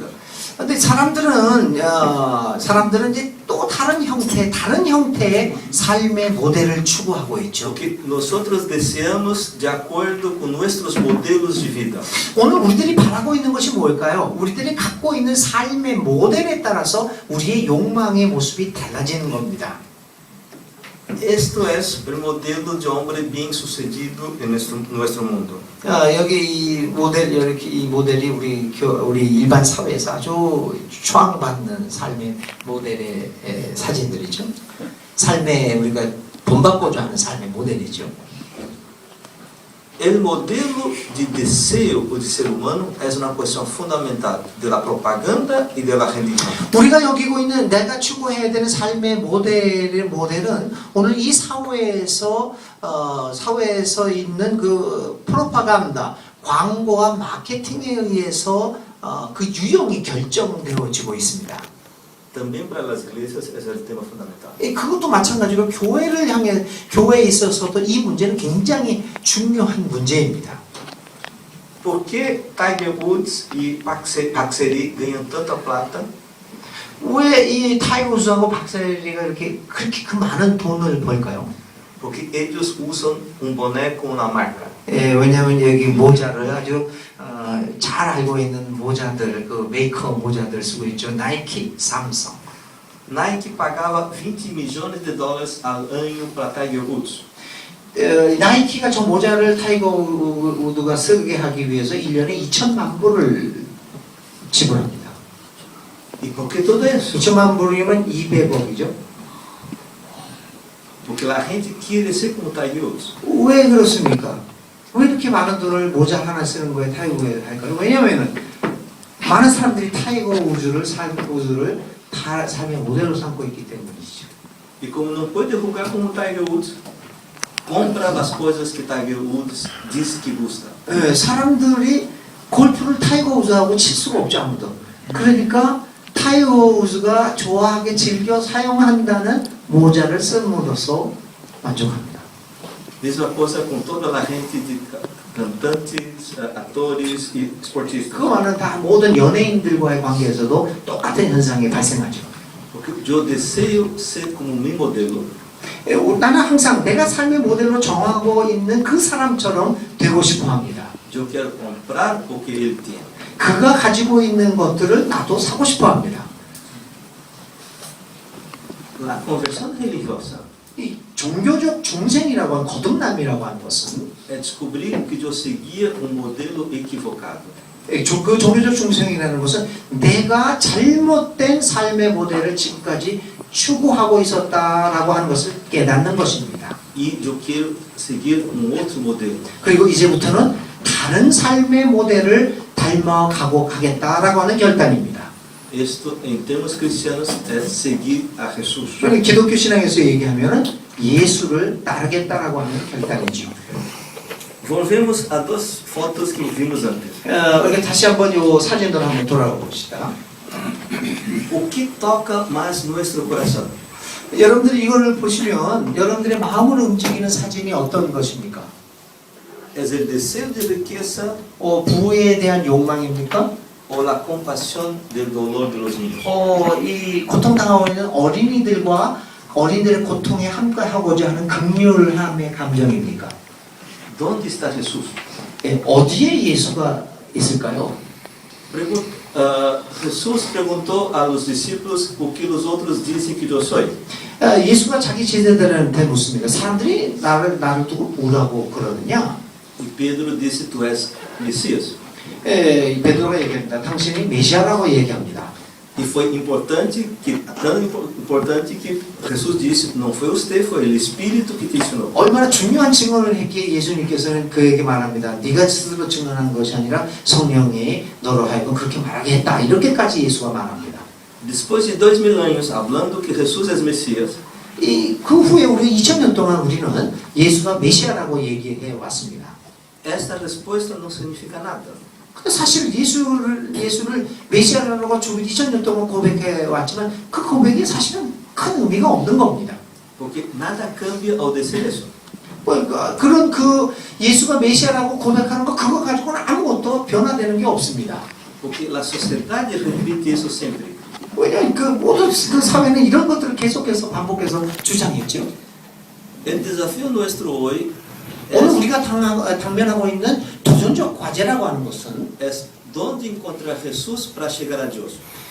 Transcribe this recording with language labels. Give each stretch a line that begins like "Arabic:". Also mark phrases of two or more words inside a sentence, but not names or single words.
Korean: 근데 사람들은 이제 또 다른 형태의 삶의 모델을 추구하고 있죠.
Portuguese: Porque nós desejamos de acordo com nossos modelos de vida.
Korean: 오늘 우리들이 바라고 있는 것이 뭘까요? 우리들이 갖고 있는 삶의 모델에 따라서 우리의 욕망의 모습이 달라지는 겁니다.
Spanish: Esto es el modelo de hombre bien sucedido en nuestro mundo.
Korean: 여기 이 모델이 우리 일반 사회에서 아주 추앙받는 삶의 모델의 사진들이죠. 삶의 우리가 본받고자 하는 삶의 모델이죠.
Spanish: El modelo de deseo
Portuguese: do ser humano é uma questão fundamental da propaganda e da religião.
Korean: 우리가 여기고 있는 내가 추구해야 되는 삶의 모델은 오늘 이 사회에서 있는 그 프로파간다, 광고와 마케팅에 의해서 그 유형이 결정되어지고 있습니다.
Portuguese: Também para as igrejas é o tema fundamental.
Korean: 그것도 마찬가지로 교회에 있어서도 이 문제는 굉장히 중요한 문제입니다.
Portuguese: Por que Tiger Woods e Paxeri ganham tanta plata?
Korean: 왜 이 타이거 우즈하고 박세리가 그렇게 그 많은 돈을 벌까요?
Spanish: Porque ellos usan un boné con una marca.
Korean: 예, 왜냐하면 여기 모자를 아주 잘 알고 있는 모자들, 그 메이커 모자들 쓰고 있죠. 나이키, 삼성.
Portuguese: Nike pagava 20 milhões de dólares
Spanish: al año
Portuguese: para Tiger Woods.
Korean: 나이키가 저 모자를 타이거 우드가 쓰게 하기 위해서 1년에 2천만 불을 지불합니다.
Spanish: ¿Y por qué todo eso?
Korean: 2천만 불이면 200억이죠.
Spanish: Porque la gente quiere ser como Tiger Woods.
Korean: 왜 그렇습니까? 왜 이렇게 많은 돈을 모자 하나 쓰는 거에 타이거 우드에 할까요? 왜냐하면 많은 사람들이 타이거 우드를 삶의 모델로 삼고 있기 때문이죠.
Portuguese: E como não pode jogar como Tiger Woods, compra as coisas que Tiger Woods disse que gosta.
Korean: 사람들이 골프를 타이거 우즈하고 칠 수가 없죠, 아무도. 그러니까 타이거 우즈가 좋아하게 즐겨 사용한다는 모자를 쓴으로써 만족합니다.
Portuguese: Mesma coisa com toda a gente de cantantes, atores e esportistas.
Korean: 그거는 다 모든 연예인들과의 관계에서도 똑같은 현상이 발생하죠.
Portuguese: Porque eu desejo ser como meu modelo.
Korean: 나는 항상 내가 삶의 모델로 정하고 있는 그 사람처럼 되고 싶어 합니다.
Portuguese: Eu quero comprar o que ele tem.
Korean: 그가 가지고 있는 것들을 나도 사고 싶어 합니다.
Portuguese: A conversão religiosa
Korean: 이 종교적 중생이라고 하는 거듭남이라고 하는 것은
Portuguese: é descobrir que eu seguia um modelo equivocado.
Korean: 그 종교적 중생이라는 것은 내가 잘못된 삶의 모델을 지금까지 추구하고 있었다라고 하는 것을 깨닫는 것입니다.
Portuguese: E eu quero seguir um outro modelo.
Korean: 그리고 이제부터는 다른 삶의 모델을 닮아가고 가겠다라고 하는 결단입니다.
Portuguese: Isto, em termos cristianos, é seguir a Jesus.
Korean: 그러니까 기독교 신앙에서 얘기하면 예수를 따르겠다라고 하는 결단이죠.
Portuguese: Volvemos a duas fotos que vimos antes.
Korean: 이렇게 다시 한번 이 사진으로 한번 돌아가 봅시다.
Portuguese: O que toca mais nosso coração?
Korean: 여러분들이 이거를 보시면 여러분들의 마음을 움직이는 사진이 어떤 것입니까?
Portuguese: É o desejo de riqueza
Korean: 부에 대한 욕망입니까?
Portuguese: ou a compaixão do
Spanish: dolor de los niños?
Korean: 이 고통당하고 있는 어린이들과 어린이들의 고통에 함께하고자 하는 긍휼함의 감정입니까?
Portuguese: Onde está Jesus?
Korean: 어디에 예수가 있을까요?
Portuguese: Jesus perguntou aos discípulos o que os outros dizem que eu sou.
Korean: 예수가 자기 제자들한테 묻습니다. 사람들이 나를 두고 뭐라고 그러느냐?
Portuguese: E Pedro disse: Tu és Messias.
Korean: 베드로가 얘기합니다. 당신이 메시아라고 얘기합니다.
Portuguese: E foi importante tão importante que Jesus disse: Não foi você, foi o Espírito que te ensinou.
Korean: 얼마나 중요한 증언을 했기에 예수님께서는 그에게 말합니다. 네가 스스로 증언한 것이 아니라 성령이 너로 하여금 그렇게 말하게 했다. 이렇게까지 예수가 말합니다.
Portuguese: Depois de 2000 anos falando que Jesus é Messias,
Korean: 그 후에 우리 2000년 동안 우리는 예수가 메시아라고 얘기해 왔습니다.
Portuguese: esta resposta não significa nada.
Korean: 근데 사실 예수를 메시아라고 2000년 동안 고백해 왔지만 그 고백이 사실은 큰 의미가 없는 겁니다.
Portuguese: Porque nada cambia ao dizer isso.
Korean: 그러니까 그런 그 예수가 메시아라고 고백하는 거 그거 가지고는 아무것도 변화되는 게 없습니다.
Portuguese: Porque a sociedade repite isso sempre.
Korean: 왜냐하면 그 모든 그 사회는 이런 것들을 계속해서 반복해서 주장했죠.
Portuguese: O desafio nosso hoje
Korean: 오늘 우리가 당면하고 있는 도전적 과제라고 하는 것은
Portuguese: é onde encontrar Jesus para chegar a Deus.